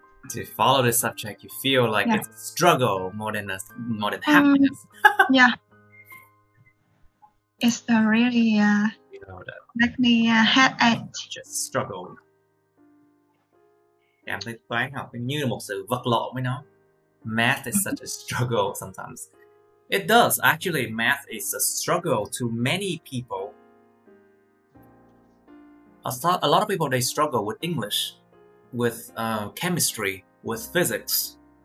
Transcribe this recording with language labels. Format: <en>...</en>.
<en>To follow this subject, you feel like it's a struggle more than happiness. Yeah, it's really make me headache. Just struggle.</en> <vi>Cảm thấy toán học như là một sự vật lộn với nó.</vi> <en>Math is such a struggle sometimes. It does. Actually, math is a struggle to many people. A lot of people, they struggle with English, with chemistry, with physics.</en>